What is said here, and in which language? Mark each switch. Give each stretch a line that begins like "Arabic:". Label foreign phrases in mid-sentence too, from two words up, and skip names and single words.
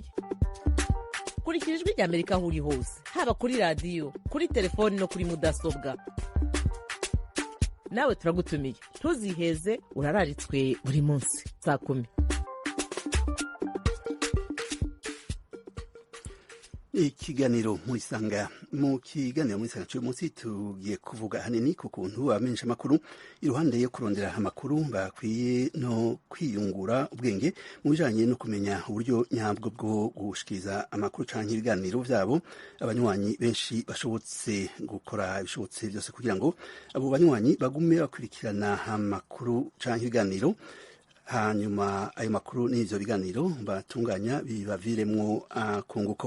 Kinyarwanda: Kurikira Ijwi ry'Amerika aho uri hose, haba kuri radio, kuri telefoni no kuri mudasobwa. Nawe turagutumiye. Ntuziheze urararitswe buri munsi saa 10.
Rundi: Ikiganiro muri sanga cy'uyu munsi tugiye kuvuga hanini ku kuntu abamenyesha amakuru iruhande yo kurondera amakuru bakwiye no kwiyungura ubwenge mu bijanye no kumenya uburyo nyabwo bwo gushikiriza amakuru canke ibiganiro vyabo. Abanywanyi benshi bashobotse gukora ibishobotse byose kugira ngo abo banywanyi bagume bakurikirana amakuru canke ibiganiro, hanyuma ayo makuru n'ivyo biganiro batunganya bibaviremwo akunguko.